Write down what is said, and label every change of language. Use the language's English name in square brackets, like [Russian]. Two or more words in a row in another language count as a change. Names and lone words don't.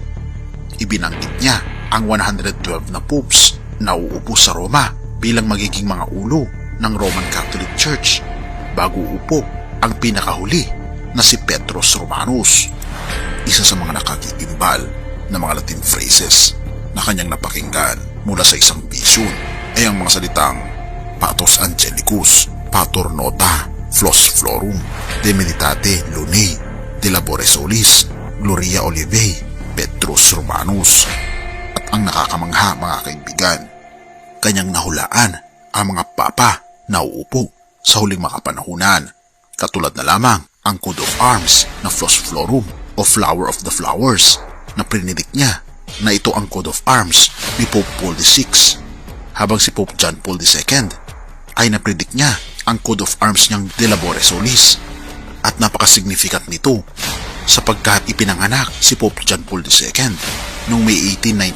[Filipino] Ibinanggit niya ang 112 na popes na uupo sa Roma bilang magiging mga ulo ng Roman Catholic Church bago uupo ang pinakahuli na si Petrus Romanus. Isa sa mga nakagigimbal na mga [English] Latin phrases [Filipino] na kanyang napakinggan mula sa isang vision ay ang mga salitang [Latin] Patos Angelicus, Pater Nota, Flos Florum, De Meditate Lunae, De Labore Solis, Gloria Olivae, Petrus Romanus. [Filipino] At ang nakakamangha mga kaibigan, kanyang nahulaan ang mga papa na uupo sa huling mga panahunan. Katulad na lamang ang [English] Code of Arms [Filipino] na [Latin] Flos Florum [Filipino] o [English] Flower of the Flowers [Filipino] na prinidik niya na ito ang [English] Code of Arms [Filipino] ni Pope Paul VI, habang si Pope John Paul II ay napredict niya ang [English] Code of Arms [Filipino] niyang [Latin] De Labore Solis, [Filipino] at napakasignificant nito sapagkat ipinanganak si Pope John Paul II noong May 18,